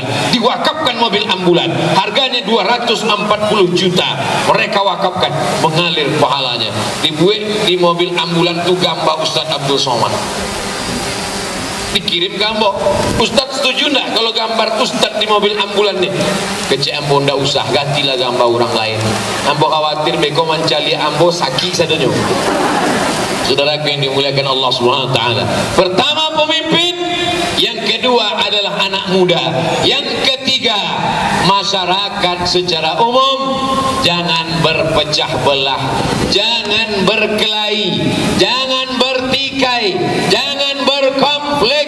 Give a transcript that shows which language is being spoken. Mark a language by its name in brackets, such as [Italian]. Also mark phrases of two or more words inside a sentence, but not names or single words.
[Indonesian] Diwakafkan mobil ambulan, harganya 240 juta. Mereka wakafkan, mengalir pahalanya. Dibuat di mobil ambulan itu gambar Ustaz Abdul Somad. Dikirim gambar. Ustaz setuju enggak kalau gambar Ustaz di mobil ambulan nih? [Minangkabau] Kecik ambo ndak usah, gantilah gambar orang lain. Ambo khawatir beko mencali ambo sakit sadonyo. [Indonesian] Saudara yang dimuliakan [Arabic] الله سبحانه وتعالى. [Indonesian] Pertama pemimpin, yang kedua adalah anak muda, yang ketiga masyarakat secara umum. Jangan berpecah belah, jangan berkelahi, jangan bertikai, jangan berkonflik.